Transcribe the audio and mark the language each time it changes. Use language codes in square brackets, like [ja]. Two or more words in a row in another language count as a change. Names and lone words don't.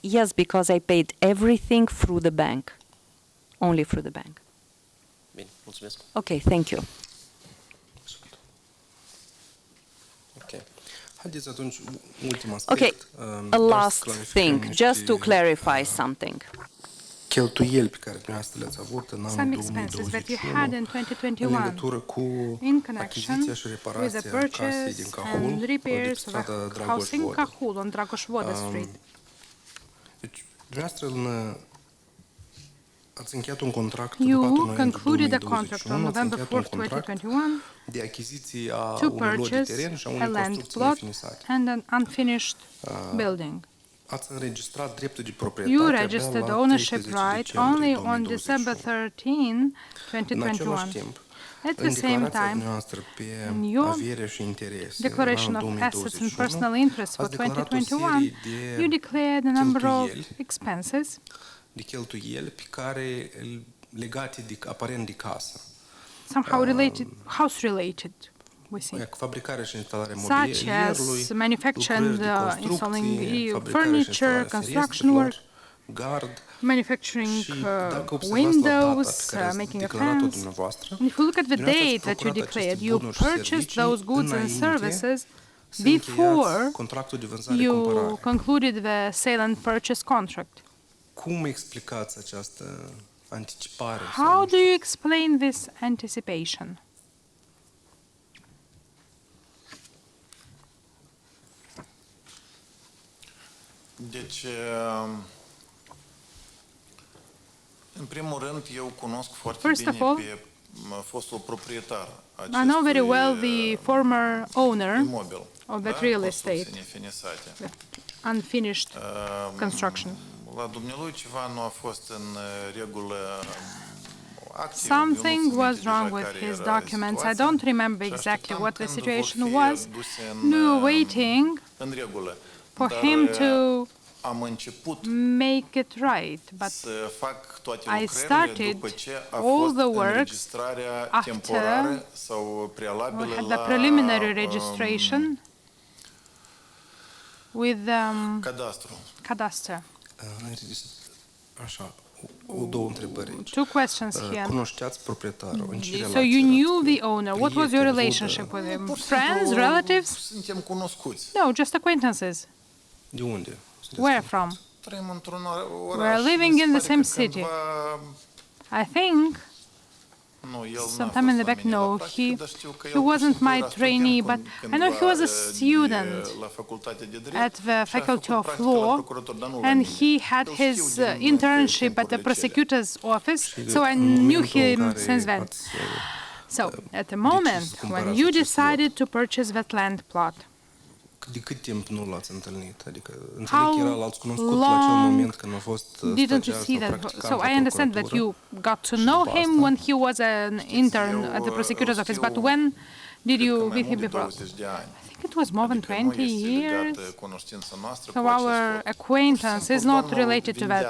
[en] Yes, because I paid everything through the bank. Only through the bank. Okay, thank you. Okay, a last thing, just to clarify something. [ro] cheltuieli pe care dumneavoastră le-ați avut în [en] some [ro] anul [en] expenses that you 2021 had in [ro] în 2021 legătură cu [en] in connection [ro] achiziția și [en] with [ro] reparația [en] the [ro] casei [en] purchase [ro] din Cahul, [en] and [ro] de [en] repairs [ro] pe [en] of [ro] strada [en] a [ro] Dragoș [en] house in [ro] Vodă. [en] Cahul on Dragoș Vodă Street. [ro] Deci, dumneavoastră ați încheiat un contract pe 4 [en] You [ro] noiembrie [en] concluded a contract on [ro] 2021, ați [en] November [ro] încheiat un [en] 4th, [ro] contract [en] 2021 [ro] de achiziție a [en] to [ro] unui lot de [en] purchase [ro] teren și a [en] a [ro] unei [en] land [ro] construcții [en] plot [ro] nefinisate. [en] and an unfinished building. [ro] Ați înregistrat dreptul de proprietate [en] You [ro] abia [en] registered [ro] la [en] ownership [ro] 13 [en] right [ro] decembrie [en] only on [ro] 2021. [en] December 13, [ro] În același [en] 2021. [ro] timp, [en] At the [ro] în [en] same [ro] declarația [en] time, [ro] noastră pe [en] in your [ro] avere și interese [en] Declaration [ro] în [en] of [ro] anul [en] Assets and [ro] 2021, [en] Personal Interests for [ro] ați declarat o [en] 2021, [ro] serie de [en] you declared a number of [ro] cheltuieli, [en] expenses, [ro] de cheltuieli pe care legate de, aparent de casă. [en] somehow related, house-related, we see, [ro] Cu fabricarea și instalarea [en] such [ro] mobilierului, [en] as manufacturing, [ro] lucrări de construcții, [en] installing [ro] fabricarea și [en] furniture, [ro] instalarea [en] construction work, [ro] ferestrelor, gard. [en] manufacturing [ro] Și dacă observați la data [en] windows, [ro] pe care ați [en] making a [ro] declarat-o [en] fence. [ro] dumneavoastră, [en] And if you look at the [ro] dumneavoastră [en] date [ro] ați [en] that you [ro] procurat [en] declared, [ro] aceste [en] you [ro] bunuri și [en] purchased [ro] servicii [en] those goods and [ro] înainte [en] services [ro] să [en] before [ro] încheiați contractul de [en] you [ro] vânzare-cumpărare. [en] concluded the sale and purchase contract. [ro] Cum explicați această anticipare? [en] How do you explain this anticipation? [ro] Deci, în primul rând, eu cunosc foarte [en] First [ro] bine [en] of all, [ro] pe fostul proprietar [en] I know very well the former owner [ro] imobil, [en] of that real [ro] construcții [en] estate, [ro] nefinisate. [en] unfinished construction. [ro] La dumnealui ceva nu a fost în regulă. Activ, [en] Something [ro] eu nu [en] was [ro] țin [en] wrong [ro] minte [en] with [ro] deja [en] his [ro] care era [en] documents. I [ro] situația [en] don't remember [ro] și [en] exactly [ro] așteptam [en] what the [ro] când [en] situation [ro] vor fi [en] was. [ro] aduse [en] We were waiting [ro] în regulă. [en] for [ro] Dar, [en] him to [ro] am început [en] make it right, but [ro] să fac toate [en] I [ro] lucrările [en] started [ro] după ce a [en] all [ro] fost [en] the works [ro] înregistrarea [en] after [ro] temporară sau [en] we [ro] prealabilă [en] had the [ro] la [en] preliminary registration with [ro] cadastru. [en] cadastre. [ro] Așa, două întrebări aici. [en] Two questions here. [ro] Cunoșteați proprietarul? În ce [en] So [ro] relație [en] you [ro] erați? [en] knew the owner. What was your relationship with him? Friends, relatives? [ro] Suntem cunoscuți. [en] No, just acquaintances. [ro] De unde? Sunteți [en] Where [ro] cunoscuți? [en] from? [ro] Trăim într-un oraș. [en] We're living [ro] Mi se [en] in the [ro] pare [en] same [ro] că [en] city. [ro] cândva- [en] I think [ro] Nu, el n-a [en] sometime in the [ro] fost la [en] back, [ro] mine la [en] no, [ro] practică, dar știu că [en] he [ro] el pur și [en] wasn't [ro] simplu [en] my [ro] era [en] trainee, [ro] student [en] but I know he was a student [ro] la facultatea de drept [en] at the [ro] și a [en] Faculty [ro] făcut [en] of [ro] practică la [en] Law, [ro] procurator, dar nu la [en] and [ro] mine. [en] he had [ro] Eu știu [en] his [ro] din [en] internship at the [ro] timpurile [en] prosecutor's office, [ro] Și [en] so I [ro] în [en] knew [ro] momentul în [en] him [ro] care [en] since then. [ro] ați, [en] So, at the moment when [ro] cumpărați [en] you [ro] acest lot. [en] decided to purchase that land plot, [ro] de cât timp nu l-ați întâlnit? Adică [en] How [ro] înțeleg că era l-ați cunoscut la acel [en] long [ro] moment când a fost [en] didn't you [ro] stagiar [en] see [ro] sau [en] that? [ro] practicant [en] So [ro] la [en] I understand that [ro] procuratură. [en] you got to know [ro] după [en] him [ro] asta? [en] when he was an intern at the prosecutor's office, but when did you [ro] Cred că mai [en] meet him [ro] mult de [en] before? [ro] 20 de ani. [en] I think it was more than [ro] Adică nu [en] 20 [ro] este [en] years. [ro] legată cunoștința noastră [en] So [ro] cu acest [en] our [ro] lot. [en] acquaintance is [ro] Simplu, [en] not [ro] domnul [en] related to that